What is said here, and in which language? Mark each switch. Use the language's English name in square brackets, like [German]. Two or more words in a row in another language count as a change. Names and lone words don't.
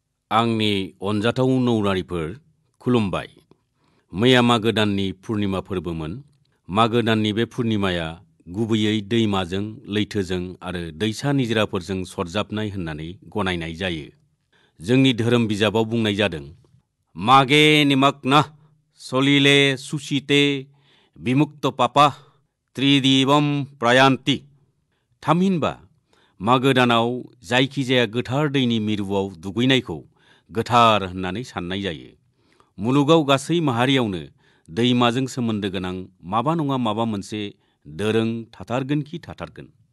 [Bodo] आंनि अनजाथाव नौरारिफोर खुलुमबाय। मैया मागो दाननि पुर्निमा फोरबोमोन। मागो दाननि बे पुर्निमाया गुबैयै दैमाजों, लैथोजों आरो दैसा निजिराफोरजों सरजाबनाय होननानै गनायनाय जायो। जोंनि धोरोम बिजाबाव बुंनाय जादों, [Sanskrit] मागे निमग्नः सलिले सुचिते विमुक्त पापः त्रिदिवम प्रयान्ति। [Bodo] थामहिनबा मागो दानाव जायखिजाया गोथार दैनि मिरुआव दुगैनायखौ गोथार होननानै साननाय जायो। मुलुगाव गासै माहारियावनो दैमाजों सोमोन्दो गोनां माबा नङा माबा मोनसे दोरों थाथारगोनखि थाथारगोन।